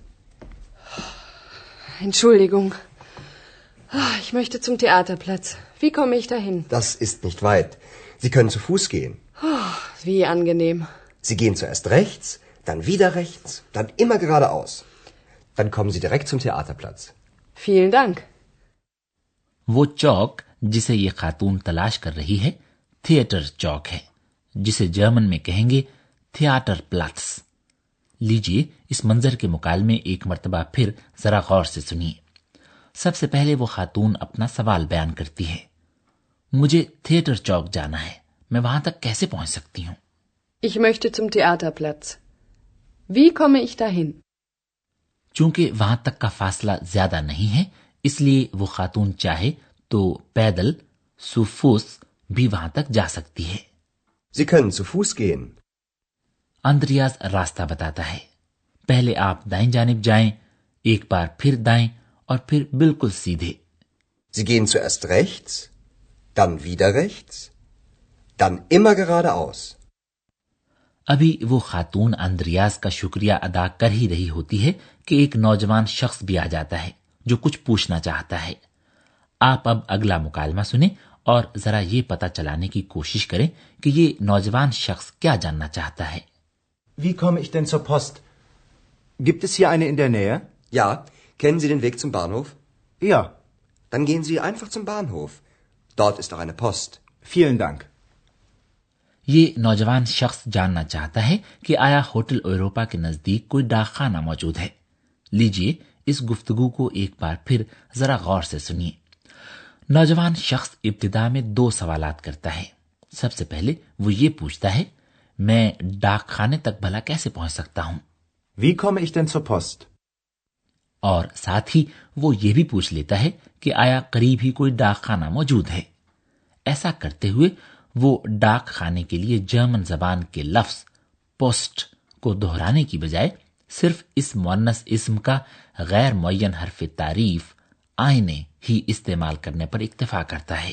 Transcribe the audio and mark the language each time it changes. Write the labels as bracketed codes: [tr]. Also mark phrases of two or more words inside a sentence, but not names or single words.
[de] Entschuldigung. Ich möchte zum Theaterplatz. Wie komme ich dahin? Das ist nicht weit. Sie können zu Fuß gehen. Wie angenehm. Sie gehen zuerst rechts, dann wieder rechts, dann immer geradeaus. Dann kommen Sie direkt zum Theaterplatz. Vielen Dank. [ur] وہ چوک جسے یہ خاتون تلاش کر رہی ہے تھیٹر چوک ہے، جسے جرمن میں کہیں گے تھیٹر پلاٹس. لیجیے اس منظر کے مکالمے ایک مرتبہ پھر ذرا غور سے سنیے. سب سے پہلے وہ خاتون اپنا سوال بیان کرتی ہے. مجھے تھیٹر چوک جانا ہے، میں وہاں تک کیسے پہنچ سکتی ہوں? [de] Ich möchte zum Theaterplatz. Wie komme ich dahin? [ur] چونکہ وہاں تک کا فاصلہ زیادہ نہیں ہے، اس لیے وہ خاتون چاہے تو پیدل سفوس بھی وہاں تک جا سکتی ہے. [de] Sie können zu Fuß gehen. [ur] اندریاس راستہ بتاتا ہے۔ پہلے آپ دائیں جانب جائیں، ایک بار پھر دائیں اور پھر بالکل سیدھے. [de] Sie gehen zuerst rechts, dann wieder rechts, dann immer geradeaus. [ur] ابھی وہ خاتون اندریاس کا شکریہ ادا کر ہی رہی ہوتی ہے کہ ایک نوجوان شخص بھی آ جاتا ہے جو کچھ پوچھنا چاہتا ہے. آپ اب اگلا مکالمہ سنے اور ذرا یہ پتا چلانے کی کوشش کریں کہ یہ نوجوان شخص کیا جاننا چاہتا ہے. [de] Wie komme ich denn zur Post? Gibt es hier eine in der Nähe? Ja, kennen Sie den Weg zum Bahnhof? Ja. Dann gehen Sie einfach zum Bahnhof. Dort ist auch eine Post. Vielen Dank. [ur] یہ نوجوان شخص جاننا چاہتا ہے کہ آیا ہوٹل یوروپا کے نزدیک کوئی ڈاکخانہ موجود ہے. لیجیے اس گفتگو کو ایک بار پھر ذرا غور سے سنیے. نوجوان شخص ابتدا میں 2 سوالات کرتا ہے. سب سے پہلے وہ یہ پوچھتا ہے، میں ڈاکخانے تک بھلا کیسے پہنچ سکتا ہوں? [de] Wie komme ich denn zur Post? [ur] اور ساتھ ہی وہ یہ بھی پوچھ لیتا ہے کہ آیا قریب ہی کوئی ڈاکخانہ موجود ہے. ایسا کرتے ہوئے وہ ڈاک خانے کے لیے جرمن زبان کے لفظ پوسٹ کو دہرانے کی بجائے صرف اس مؤنث اسم کا غیر معین حرف تعریف آئنے ہی استعمال کرنے پر اکتفا کرتا ہے.